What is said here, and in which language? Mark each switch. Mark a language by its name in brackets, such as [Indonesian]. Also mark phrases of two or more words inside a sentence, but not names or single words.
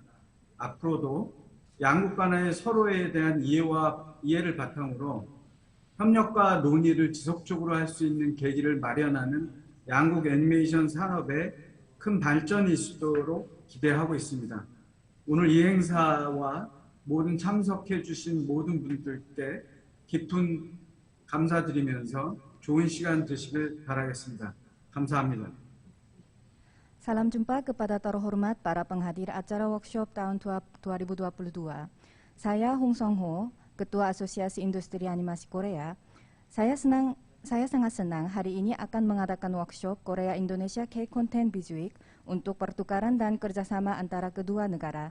[Korean] 앞으로도 양국 간의 서로에 대한 이해를 바탕으로 협력과 논의를 지속적으로 할 수 있는 계기를 마련하는 양국 애니메이션 산업의 큰 발전이 있도록 기대하고 있습니다. 오늘 이 행사와 모든 참석해 주신 모든 분들께 깊은 감사드리면서 좋은 시간 되시길 바라겠습니다. 감사합니다. [Indonesian] Salam jumpa kepada terhormat para penghadir acara workshop tahun 2022. Saya Hong Song-ho, Ketua Asosiasi Industri Animasi Korea. Saya sangat senang hari ini akan mengadakan workshop Korea Indonesia K-Content Bizweek untuk pertukaran dan kerjasama antara kedua negara.